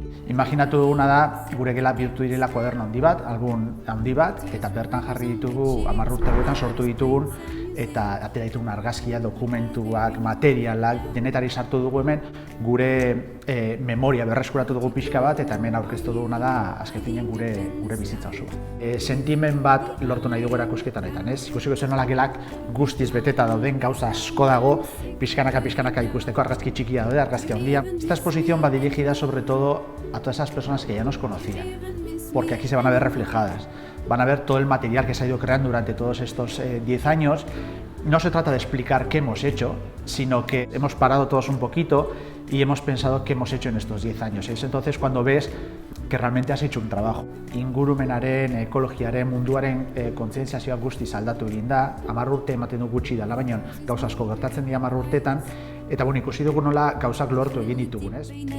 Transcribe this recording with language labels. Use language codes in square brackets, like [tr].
[eu] Imaginatu duguna da, gure gela bihurtu direla kuaderno handi bat, album handi bat, eta bertan jarri ditugu 10 urte hauetan sortu ditugun eta atera ditugun argazkia, dokumentuak, materialak, denetari sartu dugu hemen, gure memoria berreskuratu dugu pixka bat, eta hemen aurkeztu duguna da, azken finean, gure bizitza osoa. Sentimen bat lortu nahi dugu erakusketan, ez? Ikusiko zen nola gelak guztiz beteta dauden, gauza asko dago, pixkanaka ikusteko, argazki txikia daude, argazki handia. [es] Esta exposición va dirigida sobre todo a todas esas personas que ya nos conocían, porque aquí se van a ver reflejadas, van a ver todo el material que se ha ido creando durante todos estos 10 años. No se trata de explicar qué hemos hecho, sino que hemos parado todos un poquito y hemos pensado qué hemos hecho en estos 10 años. Es entonces cuando ves que realmente has hecho un trabajo. [eu] Ingurumenaren, ekologiaren, munduaren kontzientziazioa guztiz aldatu egin da, 10 urte ematen du gutxi dela, baina gauza asko gertatzen dira 10 urteetan, eta ikusi dugu nola gauzak lortu egin ditugun, ez?